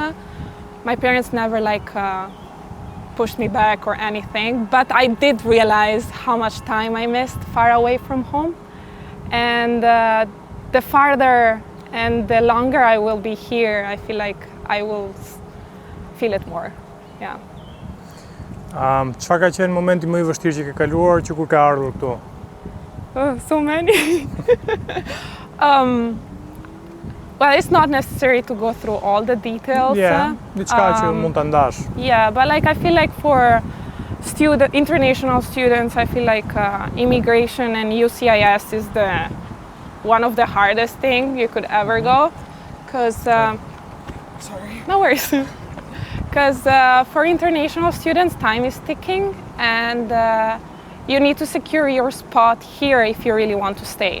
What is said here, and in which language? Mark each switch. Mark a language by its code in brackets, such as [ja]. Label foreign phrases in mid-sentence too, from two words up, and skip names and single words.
[en] My parents never pushed me back or anything, but I did realize how much time I missed far away from home. And the farther and the longer I will be here, I feel like I will feel it more. Yeah. [sq] Çfarë ka qenë momenti më i vështirë që ke kaluar që kur ka ardhur këtu? [en] So many. Well, it's not necessary to go through all the details. Yeah, [sq] diçka që mund ta ndash. [en] Yeah, but like I feel like for international students, I feel like immigration and UCIS is one of the hardest thing you could ever go, because sorry, no worries. Because for international students, time is ticking, and you need to secure your spot here if you really want to stay.